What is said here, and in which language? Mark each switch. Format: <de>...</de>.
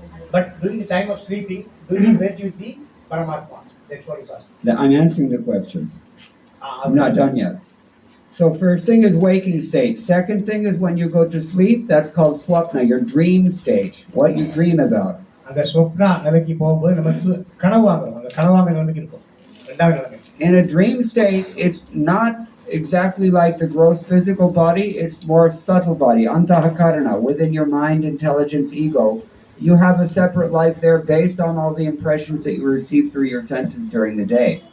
<en>But during the time of sleeping, do we merge with the Paramatma? That's what he's asking. I'm answering the question. I'm not done yet. So first thing is waking state. Second thing is when you go to sleep, that's called swapna, your dream state, what you dream about.</en> <ta>அந்த சொப்னா நிலைக்கு போகும்போது நம்ம கனவாகும், அந்த கனவாக நிலைமைக்கு இருக்கும். ரெண்டாவது நிலைமை.</ta> <en>In a dream state, it's not exactly like the gross physical body, it's more subtle body, antahakarana, within your mind, intelligence, ego. You have a separate life there based on all the impressions that you receive through your senses during the day.</en>